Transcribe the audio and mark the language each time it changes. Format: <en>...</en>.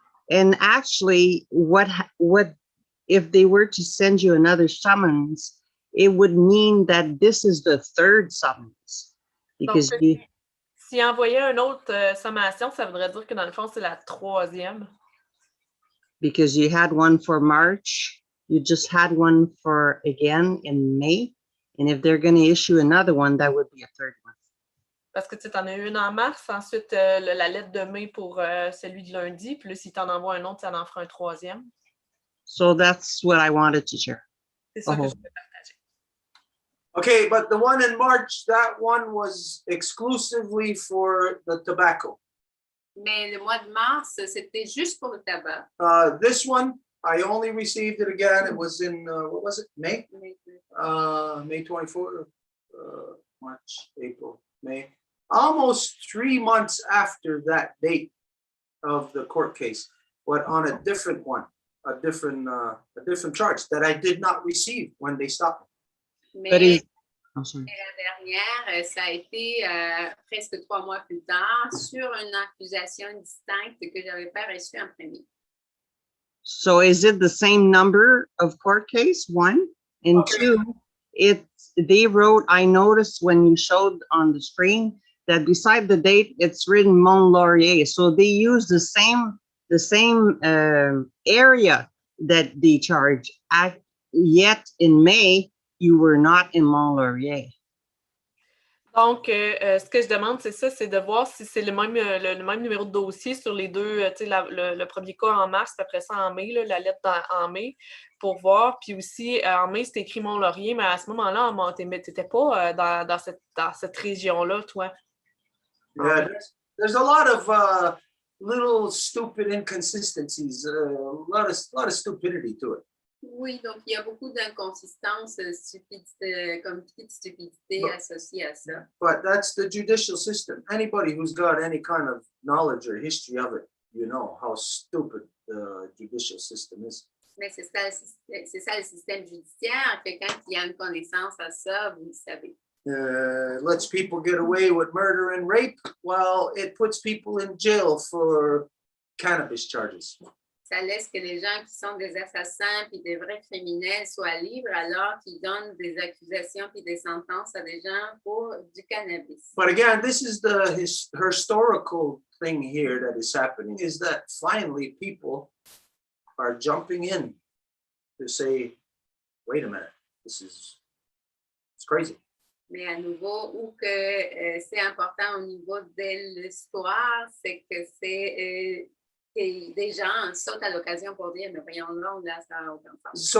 <en>And actually, what if they were to send you another summons, it would mean that this is the third summons. Because</en> <fr>donc, s'il envoyait une autre sommation, ça voudrait dire que dans le fond, c'est la troisième.</fr> <en>Because you had one for March, you just had one for again in May. And if they're going to issue another one, that would be a third one.</en> <fr>Parce que tu en as eu une en mars, ensuite la lettre de mai pour celui de lundi, puis là, si tu en envoies un autre, ça en fera un troisième.</fr> <en>So that's what I wanted to share.</en> <fr>C'est ça que je voulais partager.</fr> <en>Okay, but the one in March, that one was exclusively for the tobacco.</en> <fr>Mais le mois de mars, c'était juste pour le tabac.</fr> <en>This one, I only received it again. It was in, what was it, May? May 24th, March, April, May. Almost 3 months after that date of the court case, but on a different one, a different charge that I did not receive when they stopped me. But</en> <fr>Mais</fr> <en>is, oh, sorry.</en> <fr>la dernière, ça a été presque 3 mois plus tard sur une accusation distincte que je n'avais pas reçue en premier.</fr> <en>So is it the same number of court case, one? And Okay. two, they wrote, I noticed when you showed on the screen that beside the date, it's written Mont Laurier. So they use the same area that they charge. Yet in May, you were not in Mont Laurier.</en> <fr>Donc, ce que je demande, c'est ça, c'est de voir si c'est le même numéro de dossier sur les deux, tu sais, le premier cas en mars, puis après ça en mai, là, la lettre en mai, pour voir. Puis aussi, en mai, c'était écrit Mont-Laurier, mais à ce moment-là, tu n'étais pas dans cette région-là, toi.</fr> <en>Yeah, there's a lot of little stupid inconsistencies, a lot of stupidity to it.</en> <fr>Oui, donc il y a beaucoup d'inconsistances, comme petite stupidité Bon. associée à ça.</fr> <en>But that's the judicial system. Anybody who's got any kind of knowledge or history of it, you know how stupid the judicial system is.</en> <fr>Mais c'est ça le système judiciaire, que quand il y a une connaissance à ça, vous le savez.</fr> <en>Lets people get away with murder and rape. Well, it puts people in jail for cannabis charges.</en> <fr>Ça laisse que les gens qui sont des assassins puis des vrais criminels soient libres alors qu'ils donnent des accusations puis des sentences à des gens pour du cannabis.</fr> <en>But again, this is the historical thing here that is happening, is that finally people are jumping in to say, wait a minute, it's crazy.</en> <fr>Mais à nouveau, où que c'est important au niveau de l'histoire, c'est que c'est que des gens sautent à l'occasion pour dire, mais voyons là, ça n'a aucun sens.</fr>